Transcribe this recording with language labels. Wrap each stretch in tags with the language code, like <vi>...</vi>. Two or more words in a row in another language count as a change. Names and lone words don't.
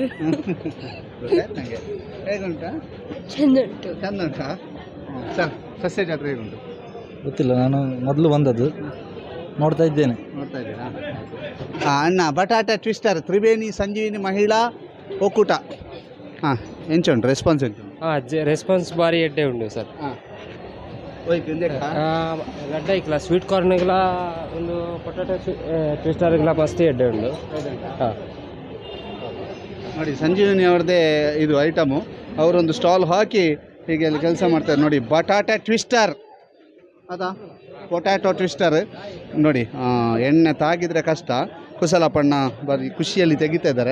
<kn>ಗೊತ್ತಾಯ್ತು ನನಗೆ. ಹೇಗುಂಟಾ? ಚಂದ ಉಂಟಾ? ಸರ್, ಸಸ್ಯ ಜಾತ್ರೆ ಹೇಗುಂಟು? ಗೊತ್ತಿಲ್ಲ, ನಾನು ಮೊದಲು ಬಂದದ್ದು, ನೋಡ್ತಾ ಇದ್ದೀರಾ? ಅಣ್ಣ, ಬಟಾಟೆ ಟ್ವಿಸ್ಟರ್ ತ್ರಿವೇಣಿ ಸಂಜೀವಿನಿ ಮಹಿಳಾ ಒಕ್ಕೂಟ.</kn> <tcy>ಎಂಚುಂಟು ರೆಸ್ಪಾನ್ಸ್? ಎಂಟು ರೆಸ್ಪಾನ್ಸ್ ಭಾರಿ ಎಡ್ಡೆ ಉಂಟು ಸರ್. ಗಡ್ಡ ಇಕ್ಕಲ</tcy> <en>sweet corn</en> <tcy>ಒಂದು</tcy> <en>potato twister</en> <tcy>ಮಸ್ತ್ ಎಡ್ಡೆ ಉಂಟು.</tcy> <kn>ನೋಡಿ, ಸಂಜೀವಿನಿ ಅವ್ರದ್ದೇ ಇದು ಐಟಮು. ಅವರೊಂದು ಸ್ಟಾಲ್ ಹಾಕಿ ಹೀಗೆ ಅಲ್ಲಿ ಕೆಲಸ ಮಾಡ್ತಾರೆ. ನೋಡಿ, ಬಟಾಟೆ ಟ್ವಿಸ್ಟರ್ ಅದಾ,</kn> <en>potato twister</en> <kn>ನೋಡಿ. ಎಣ್ಣೆ ತಾಗಿದ್ರೆ ಕಷ್ಟ, ಕುಶಲಪಣ್ಣ ಬರೀ ಖುಷಿಯಲ್ಲಿ ತೆಗಿತಾ ಇದ್ದಾರೆ.</kn>